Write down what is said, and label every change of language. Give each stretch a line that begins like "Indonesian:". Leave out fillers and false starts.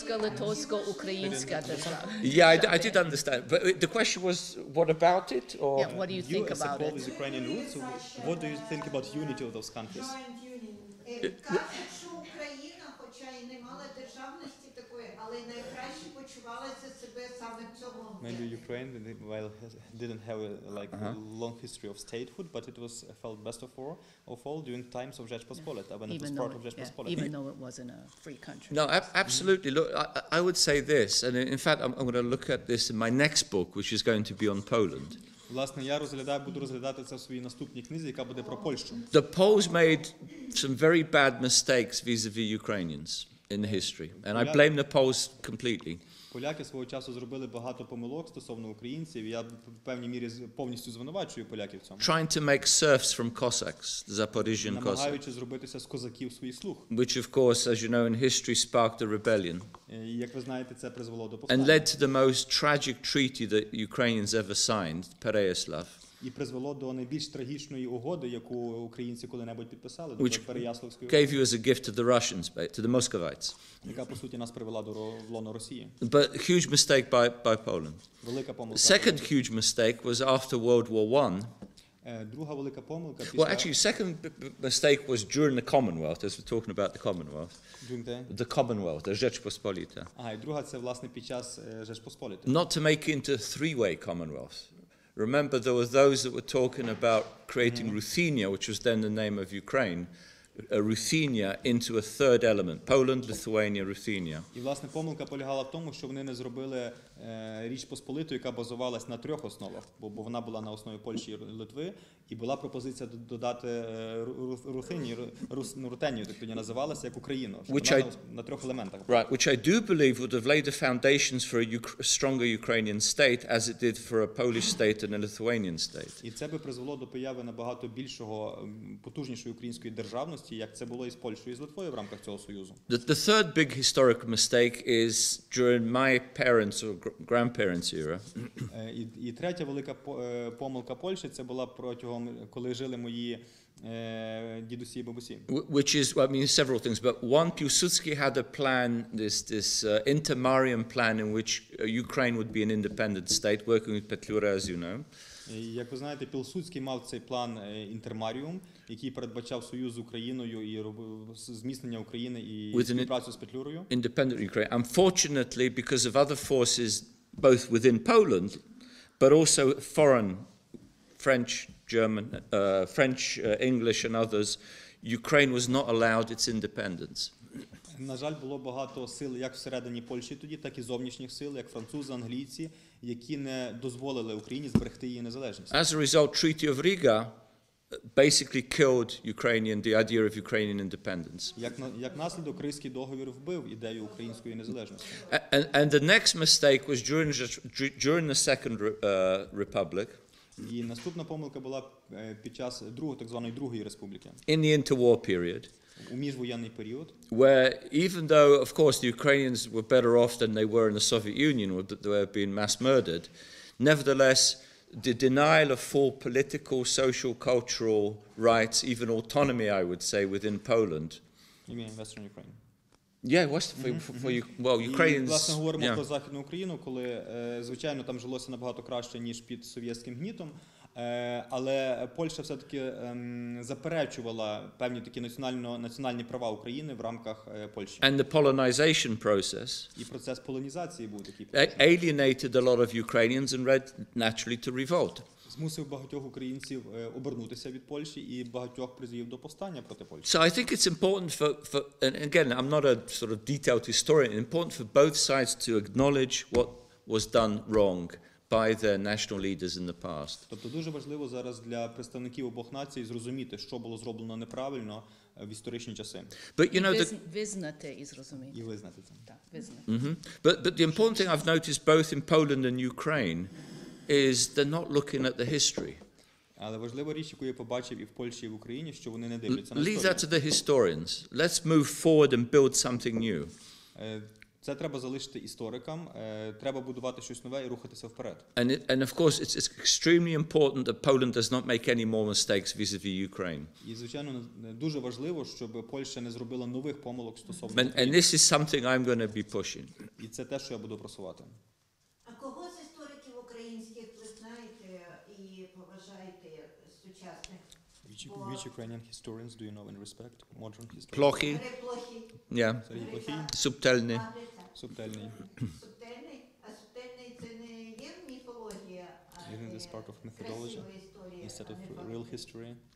Ukrainian: Польсько-литовсько-українська держава.
English: Yeah, I did understand. But the question was, what about it? Or Yeah, what do you think as a about Pole it? with Ukrainian roots, what do you think about unity of those countries?
Ukrainian: Кажуть, що Україна, хоча і не мала державності такої, але найкраще почувалася себе саме в цьому.
English: Maybe Ukraine, well, didn't have a long history of statehood, but it was felt best of all during times of Rzeczpospolita, when it was part of Rzeczpospolita. Even though it wasn't a free country. No, absolutely. Look, I would say this, and in fact, I'm going to look at this in my next book, which is going to be on Poland.
Ukrainian: Власне, я буду розглядати це в своїй наступній книзі, яка буде про Польщу.
English: The Poles made some very bad mistakes vis-a-vis Ukrainians in history, and I blame the Poles completely.
Ukrainian: Поляки свого часу зробили багато помилок стосовно українців, і я в певній мірі повністю звинувачую поляків в цьому.
English: Trying to make serfs from Cossacks, the Zaporizhian Cossacks,
Ukrainian: Намагаючи зробитися з козаків своїх слуг.
English: which of course, as you know, in history sparked a rebellion.
Ukrainian: І, як ви знаєте, це призвело до
English: And
Ukrainian: повстання.
English: led to the most tragic treaty that Ukrainians ever signed, Pereyaslav,
Ukrainian: І призвело до найбільш трагічної угоди, яку українці коли-небудь підписали, до
English: which
Ukrainian: Переяславської,
English: gave you as a gift to the Russians, to the Muscovites.
Ukrainian: яка, по суті, нас привела до лоно Росії.
English: But huge mistake by Poland.
Ukrainian: Велика помилка.
English: Second huge mistake was after World War I.
Ukrainian: Друга велика помилка
English: Well,
Ukrainian: після...
English: actually, second mistake was during the Commonwealth, as we're talking about the Commonwealth. The Commonwealth, the Rzeczpospolita.
Ukrainian: І друга це, власне, під час Rzeczpospolitej.
English: Not to make it into a three-way Commonwealth. Remember, there were those that were talking about creating Ruthenia, which was then the name of Ukraine, Ruthenia into a third element, Poland, Lithuania, Ruthenia.
Ukrainian: І, власне, помилка полягала в тому, що вони не зробили Річ Посполиту, яка базувалась на трьох основах, бо вона була на основі Польщі і Литви, і була пропозиція додати Рутенію, так тоді називалася, як Україну, на трьох елементах.
English: Right, which I do believe would have laid the foundations for a stronger Ukrainian state, as it did for a Polish state and a Lithuanian state.
Ukrainian: І це би призвело до появи набагато більшого, потужнішої української державності, як це було і з Польщею, і з Литвою в рамках цього союзу.
English: The third big historical mistake is during my parents' or grandparents' era.
Ukrainian: І третя велика помилка Польщі, це була протягом, коли жили мої дідусі і бабусі.
English: Which is, I mean, several things, but one, Piłsudski had a plan, this intermarium plan in which Ukraine would be an independent state, working with Petlura, as you know.
Ukrainian: Як ви знаєте, Пілсудський мав цей план інтермаріум, який передбачав союз з Україною і зміцнення України і співпрацю з Петлюрою.
English: Independent Ukraine. Unfortunately, because of other forces, both within Poland, but also foreign, French, German, French, English and others, Ukraine was not allowed its independence.
Ukrainian: На жаль, було багато сил як всередині Польщі тоді, так і зовнішніх сил, як французи, англійці, які не дозволили Україні зберегти її незалежність.
English: As a result, Treaty of Riga basically killed the idea of Ukrainian independence.
Ukrainian: Як наслідок, Ризький договір вбив ідею української незалежності.
English: And the next mistake was during the Second Republic.
Ukrainian: І наступна помилка була під час так званої Другої Республіки.
English: In the interwar period.
Ukrainian: У міжвоєнний період.
English: Where even though, of course, the Ukrainians were better off than they were in the Soviet Union, where they were being mass murdered, nevertheless, the denial of full political, social, cultural rights, even autonomy, I would say, within Poland. You mean Western Ukraine? Yeah, Ukrainians.
Ukrainian: Власне, говоримо про Західну Україну, коли, звичайно, там жилося набагато краще, ніж під совєтським гнітом, але Польща все-таки заперечувала певні такі національні права України в рамках Польщі.
English: And the polonization process.
Ukrainian: І процес полонізації був такий.
English: Alienated a lot of Ukrainians and led naturally to revolt.
Ukrainian: Змусив багатьох українців обернутися від Польщі і багатьох призвів до повстання проти Польщі.
English: So I think it's important for and again, I'm not a sort of detailed historian, important for both sides to acknowledge what was done wrong by their national leaders in the past.
Ukrainian: Тобто дуже важливо зараз для представників обох націй зрозуміти, що було зроблено неправильно в історичні часи.
English: But you know,
Ukrainian: визнати і зрозуміти. І визнати це. Так, визнати.
English: But the important thing I've noticed both in Poland and Ukraine is they're not looking at the history.
Ukrainian: Але важлива річ, яку я побачив і в Польщі, і в Україні, що вони не дивляться на історію.
English: Leave that to the historians. Let's move forward and build something new.
Ukrainian: Це треба залишити історикам, треба будувати щось нове і рухатися вперед.
English: And of course it's extremely important that Poland does not make any more mistakes vis-a-vis Ukraine.
Ukrainian: І звичайно дуже важливо, щоб Польща не зробила нових помилок стосовно України.
English: And this is something I'm going to be pushing.
Ukrainian: І це те, що я буду просувати. А кого з істориків українських ви знаєте і поважаєте сучасних?
English: Which Ukrainian historians do you know and respect? Modern historians?
Ukrainian: Плохий. Yeah. Субтельний. Субтельний. Субтельний? А субтельний це не є міфологія, а
English: Isn't this part of mythology instead of real history?